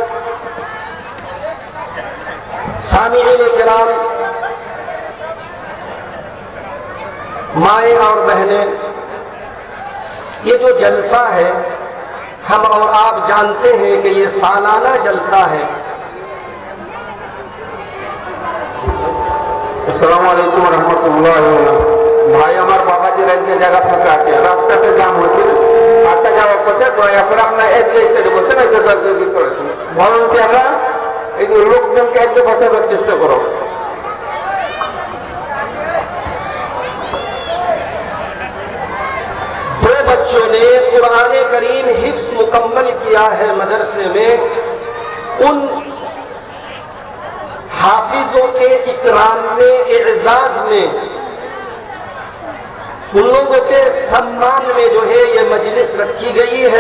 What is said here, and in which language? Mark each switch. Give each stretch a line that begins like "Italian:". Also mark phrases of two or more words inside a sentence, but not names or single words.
Urdu: سامعین کرام، مائیں اور بہنیں، یہ جو جلسہ ہے ہم اور آپ جانتے ہیں کہ یہ سالانہ جلسہ ہے. السلام علیکم ورحمۃ اللہ وبرکاتہ.
Bangla: ভাই আমার বাবাজি রাজ্যে জায়গা ফাঁকা আছে, রাস্তাতে জাম হচ্ছে, আসা যাওয়া করছে, তো এখন আপনার এসে বলছে না যোগাযোগ করেছেন ভলান্টিয়াররা এই যে লোকজনকে একটু বসাবার চেষ্টা করো.
Urdu: دو بچوں نے قرآن کریم حفظ مکمل کیا ہے مدرسے میں. ان حافظوں کے اکرام میں، اعزاز میں، ان لوگوں کے سمان میں جو ہے یہ مجلس رکھی گئی ہے.